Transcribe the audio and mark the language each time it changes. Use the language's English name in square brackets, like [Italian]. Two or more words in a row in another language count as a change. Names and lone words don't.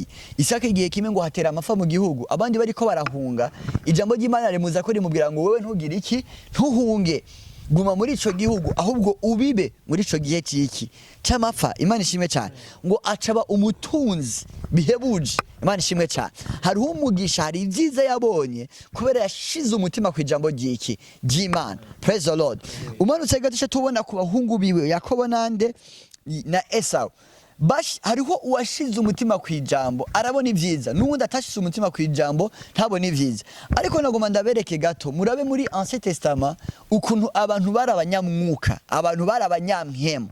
[Rundi] Isaka igihe kimwe ngo hatera amafa mu gihugu, abandi bariko barahunga, ijambo ry'Imana rimuza ko rimubwira ngo wewe ntugire iki, ntuhunge, guma muri ico gihugu ahubwo ubibe muri ico gihe ciki cy'amapfa. Imana ishimwe cyane. Ngo acaba umutunzi bihebuje. Imana ishimwe cyane. Hariho umugisha, hari ivyiza yabonye kubera yashize umutima ku ijambo ry'iki ry'Imana. [English] Praise the Lord. [Rundi] Umanutse gatisha tubona ku bahungu biwe Yakobo nande na Esau. Hariho uwashize umutima ku ijambo arabona ivyiza, n'ubundi atashize umutima ku ijambo ntabona ivyiza. Ariko nagoma ndabereke gato murabe muri [French] Ancien Testament [Rundi] ukuntu abantu bari abanyamwuka, abantu bari abanyamhemu.